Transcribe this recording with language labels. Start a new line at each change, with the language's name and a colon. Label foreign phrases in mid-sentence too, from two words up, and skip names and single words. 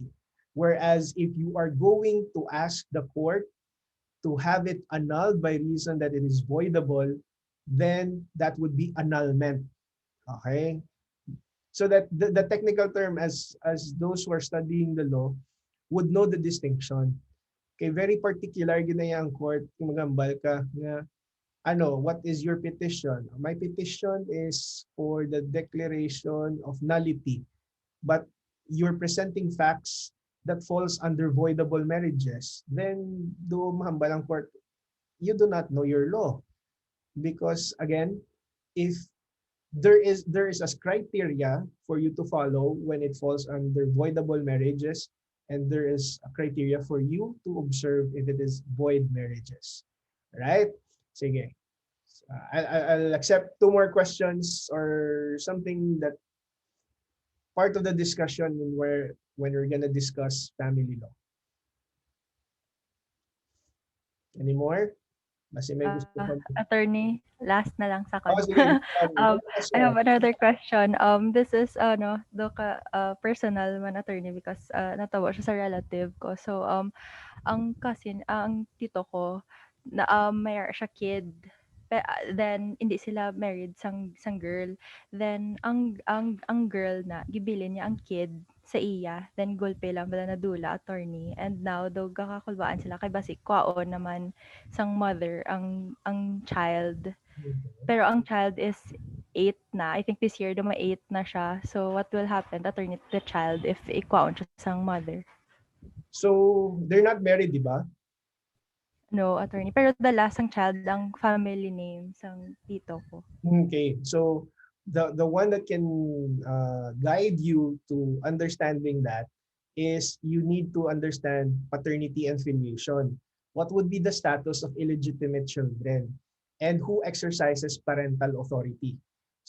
English: Whereas if you are going to ask the court to have it annulled by reason that it is voidable, then that would be annulment. Okay? So that the technical term, as those who are studying the law would know the distinction.
Hiligaynon: Kay
English: very particular
Hiligaynon: ginayang court kung magambal ka nga
English: what is your petition? My petition is for the declaration of nullity, but you're presenting facts that falls under voidable marriages. Then
Hiligaynon: do mahambal ang
English: court, you do not know your law, because again, if there is a criteria for you to follow when it falls under voidable marriages, and there is a criteria for you to observe if it is void marriages. Right? Sige. I'll accept two more questions or something that part of the discussion when we're gonna discuss family law. Any more?
Filipino: Kasi may gusto pa. Attorney, last na lang sa Oh, kon. sige.
English: I have another question. This is personal man attorney because
Hiligaynon: natawa siya sa
English: relative ko.
Hiligaynon: So ang cousin, ang tito ko na may siya kid. Then hindi sila married sang girl. Then ang girl na gibilin niya ang kid sa iya. Then gulpe lang bala nadula attorney.
English: And now
Hiligaynon: daw gakakulbaan sila kay basi kwaon naman sang mother ang child. Pero ang child is 8 na.
English: I think this year
Hiligaynon: daw may 8 na siya.
English: So what will happen attorney to the child if
Hiligaynon: ikwaon siya sang mother?
English: So they're not married,
Filipino: di ba?
Hiligaynon: No, attorney. Pero
English: the last
Hiligaynon: ang child, ang
English: family name
Hiligaynon: sang tito ko.
English: Okay. So the one that can guide you to understanding that is you need to understand paternity and filiation. What would be the status of illegitimate children and who exercises parental authority?